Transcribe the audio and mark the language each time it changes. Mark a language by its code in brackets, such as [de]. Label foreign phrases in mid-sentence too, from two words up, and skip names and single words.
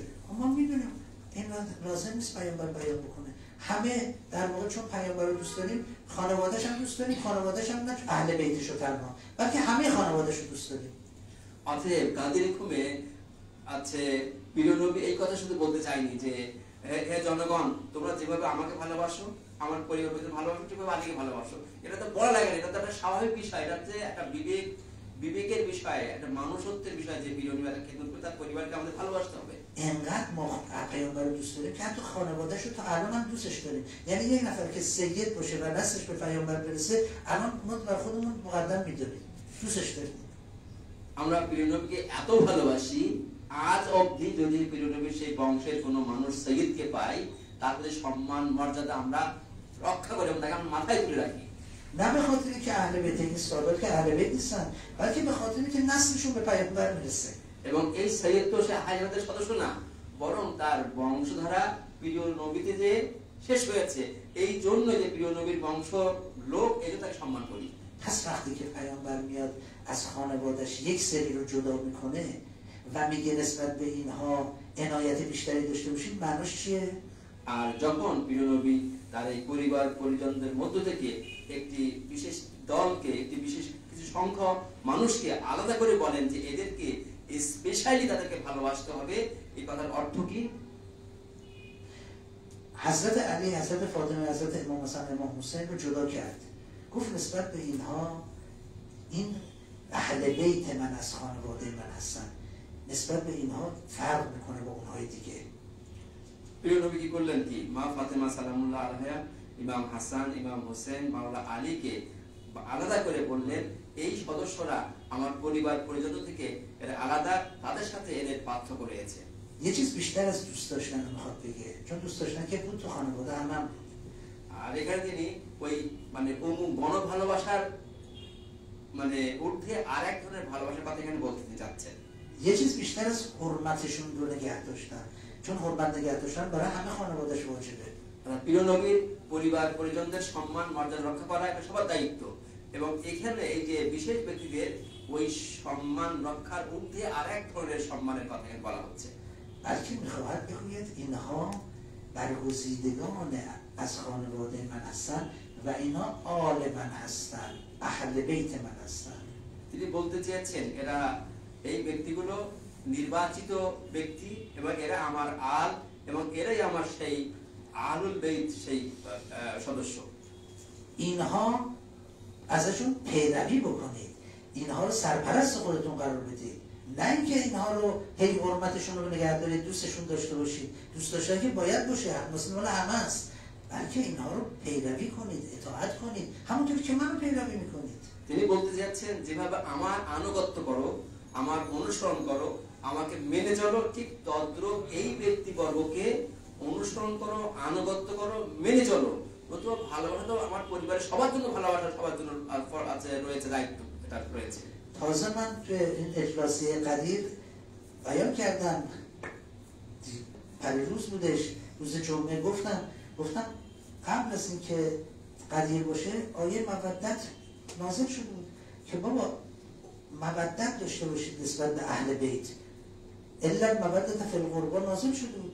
[fa] اما میدونیم این لازم نیست پیامبر بیان بکنه. همه در واقع چون پیامبر رو دوست داریم خانواده‌اش هم دوست داریم، خانواده‌اش هم نه اهل بیتش رو تنها، بلکه همه خانواده‌اش رو دوست داریم. [bn] অতএব কাদের হুকুমে প্রিয় নবী এই কথা শুধু বলতে চাইনি যে হে জনগণ, তোমরা যেভাবে আমাকে ভালোবাসো, আমার পরিবারকে ভালোবাসো, ঠিকভাবে আলীকে ভালোবাসো। এটা তো বলা লাগে না, এটা তো একটা স্বাভাবিক বিষয়। এটা হচ্ছে একটা বিবেকের বিষয়, একটা মানুষত্বের বিষয় যে প্রিয় নবী খেদমত করে তার পরিবারকে আমাদের ভালোবাসতে হবে। [fa] انقدر ما پیامبر رو دوست داریم که حتی خانواده‌اش رو تا الان هم دوستش داریم. یعنی یک نفر که سید باشه و نسلش به پیامبر برسه الان ما بر خودمون مقدم می‌دونیم، دوستش داریم. [bn] আমরা প্রিয় নবীকে এত ভালোবাসি, আজ অবধি যদি প্রিয় নবীর সেই বংশের কোনো মানুষ সৈয়দকে পাই, তার প্রতি সম্মান মর্যাদা আমরা রক্ষা করে এবং তাকে আমরা মাথায় তুলে রাখি। [fa] نه به خاطری که اهل بیت این سادات که اهل بیت نیستن، بلکه به خاطری که نسلشون به پیامبر میرسه [bn] এবং এই সৈয়দ তো সে হাজরাতের সদস্য না, বরং তার বংশধারা প্রিয় নবীতে যে শেষ হয়েছে, এই জন্য যে প্রিয় নবীর বংশ লোক এই যে তাকে সম্মান করি. [fa] پس وقتی که پیامبر میاد از خانوادش یک سری رو جدا میکنه و میگه نسبت به اینها عنایت بیشتری داشته باشید، معناش چیه؟ [bn] আর যখন প্রিয় নবী তার এই পরিবার পরিজনদের মধ্য থেকে একটি বিশেষ দলকে, একটি বিশেষ কিছু সংখ্যক মানুষকে আলাদা করে বলেন যে এদেরকে স্পেশালি তাদেরকে ভালোবাসতে হবে, এই কথার অর্থ কি? [fa] حضرت علی، حضرت فاطمه، حضرت امام حسن، امام حسین رو جدا کرد، گفت نسبت به اینها این اهل بیت من از خانواده من هستن، نسبت به اینها فرق میکنه با اونهای دیگه. [bn] প্রিয় নবী কি করলেন? কি মা ফাতেমা [ar] سلام الله عليها, [bn] ইমাম হাসান, ইমাম হোসেন, মাওলা আলীকে আলাদা করে বললেন এই সদস্যরা আমার পরিবার পরিজন থেকে এরা আলাদা, তাদের সাথে এদের পার্থক্য রয়েছে. [fa] یه چیز بیشتر از دوست داشتن رو میخواد بگه، چون دوست داشتن که بود تو خانواده همم بود. [bn] আর এখানে তিনি ওই মানে গণ ভালোবাসার মানে ঊর্ধ্বে আর এক ধরনের ভালোবাসার কথা এখানে বলতে চাচ্ছেন. [fa] یه چیز بیشتر از حرمتشون رو نگه داشتن، چون حرمت نگه داشتن برای همه خانواده‌اش واجبه. [bn] প্রিয় নবীর পরিবার পরিজনদের সম্মান মর্যাদা রক্ষা করা এটা সবার দায়িত্ব, এবং এখানে এই যে বিশেষ ব্যক্তিদের ওই সম্মান রক্ষার ঊর্ধ্বে আর এক ধরনের সম্মানের কথা এখানে বলা হচ্ছে. [fa] بلکه میخواهد بگوید اینها برگزیدگان از خانواده من هستن و اینا آل من هستن، اهل بیت من هستن. [bn] তিনি বলতে চেয়েছেন এরা এই ব্যক্তিগুলো নির্বাচিত ব্যক্তি এবং এরা আমার আল, এবং এরাই আমার সেই আলুল বেইত, সেই সদস্য. [fa] اینها ازشون پیروی بکنید، اینها رو سرپرست خودتون قرار بدید، نه اینکه اینها رو هی حرمتشون رو نگه دارید، دوستشون داشته باشید، دوست داشتن که باید باشه، مسلم مال همه است، بلکه اینها رو پیروی کنید، اطاعت کنید، همونطور که منو پیروی میکنید. [bn] তিনি বলতে যাচ্ছেন যেভাবে আমার আনুগত্য করো, আমার অনুসরণ করো, আমাকে মেনে চলো, ঠিক তদ্রূপ এই ব্যক্তিবর্গকে অনুসরণ করো, আনুগত্য করো, মেনে চলো. নতুবা ভালোবাসা তো আমার পরিবারের সবার জন্য, ভালোবাসা সবার জন্য আছে, রয়েছে দায়িত্ব, এটা রয়েছে. [fa] تازه من تو این اجلاسیه قدیر بیان کردم، پریروز بودش، روز جمعه گفتم قبل از این که قدیر باشه آیه مودت نازل شده بود که بابا مودت داشته باشید نسبت به اهل بیت، [ar] الا مودت فی القربا [fa] نازل شده بود.